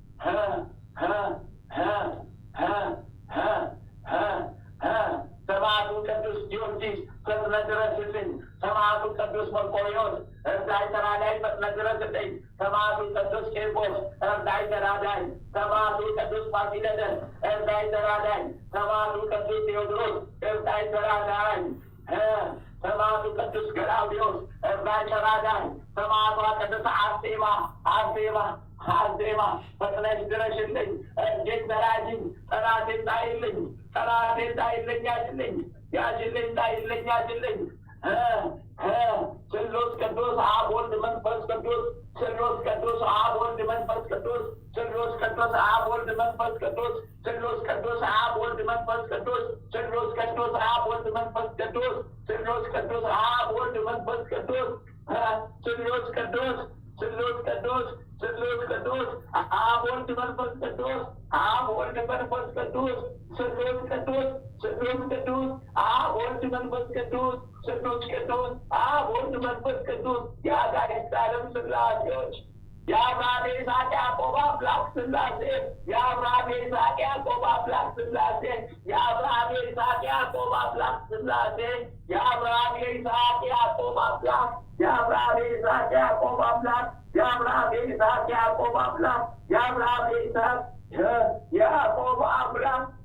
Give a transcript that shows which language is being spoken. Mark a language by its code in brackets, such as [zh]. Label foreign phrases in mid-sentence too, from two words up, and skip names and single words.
[am] ሰማዕቱ ቅዱስ ጊዮርጊስ ፈጥነህ ድረስልኝ። ሰማዕቱ ቅዱስ መርቆሬዎስ እርዳኝ ተራዳኝ፣ ፈጥነህ ድረስልኝ። ሰማዕቱ ቅዱስ ቂርቆስ እርዳኝ ተራዳኝ፣ ሰማዕቱ ቅዱስ ፋሲለደስ እርዳኝ ተራዳኝ፣ ሰማዕቱ ቅዱስ ቴዎድሮስ እርዳኝ ተራዳኝ፣ ሰማዕቱ ቅዱስ ገላውዴዎስ እርዳኝ ተራዳኝ፣ ሰማዕቷ ቅዱስ አርሴማ ፈጥነሽ ድረሽልኝ። እጄን ተራጅኝ፣ ጠላቴን ጣይልኝ፣ ጠላቴን ጣይልኝ፣ ያዝልኝ፣ ያዝልኝ፣ ጣይልኝ፣ ያዝልኝ። [gez] ስሉስ ቅዱስ አብ ወልድ መንፈስ ቅዱስ፣ ስሉስ ቅዱስ አብ ወልድ መንፈስ ቅዱስ፣ ስሉስ ቅዱስ አብ ወልድ መንፈስ ቅዱስ፣ ስሉስ ቅዱስ አብ ወልድ መንፈስ ቅዱስ፣ ስሉስ ቅዱስ አብ ወልድ መንፈስ ቅዱስ፣ ስሉስ ቅዱስ አብ ወልድ መንፈስ ቅዱስ፣ ስሉስ ቅዱስ ስሉስ ቅዱስ ስሉስ ቅዱስ አብ ወልድ መንፈስ ቅዱስ፣ አብ ወልድ መንፈስ ቅዱስ፣ ስሉስ ቅዱስ ስሉስ ቅዱስ አብ ወልድ መንፈስ ቅዱስ፣ ስሉስ ቅዱስ አብ ወልድ መንፈስ ቅዱስ። [am] የአጋዕዝተ ዓለም ሥላሴዎች የአብርሃም የይስሐቅ ያዕቆብ አምላክ ሥላሴ፣ የአብርሃም የይስሐቅ ያዕቆብ አምላክ ሥላሴ፣ የአብርሃም የይስሐቅ ያዕቆብ አምላክ ሥላሴ፣ የአብርሃም የይስሐቅ ያዕቆብ አምላክ፣ የአብርሃም የይስሐቅ ያዕቆብ አምላክ፣ የአብርሃም የይስሐቅ ያዕቆብ አምላክ፣ የአብርሃም የይስሐቅ ያዕቆብ አምላክ።